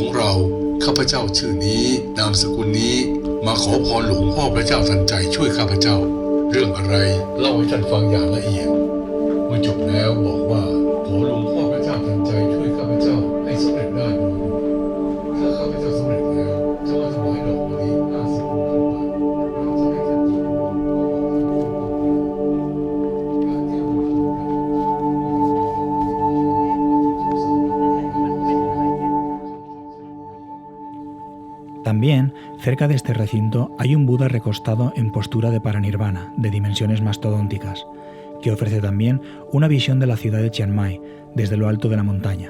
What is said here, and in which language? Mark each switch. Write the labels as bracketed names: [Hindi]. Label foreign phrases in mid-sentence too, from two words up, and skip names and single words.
[Thai] ของเราข้าพเจ้าชื่อนี้นามสกุลนี้มาขอพรหลวงพ่อพระเจ้าทันใจช่วยข้าพเจ้าเรื่องอะไรเล่าให้ท่านฟังอย่างละเอียดเมื่อจบแล้วบอกว่าขอหลวงพ่อพระเจ้าทันใจช่วยข้าพเจ้าให้สำเร็จได้โดยด่วนถ้าข้าพเจ้าสำเร็จแล้วจะมาถวายดอกมะลิ50 พวงขึ้นไปเราจะให้ท่านจุดธูปการเที่ยวบุญคุณกัน [Spanish] También, cerca de este recinto, hay un Buda recostado en postura de paranirvana, de dimensiones mastodónticas, que ofrece también una visión de la ciudad de Chiang Mai, desde lo alto de la montaña.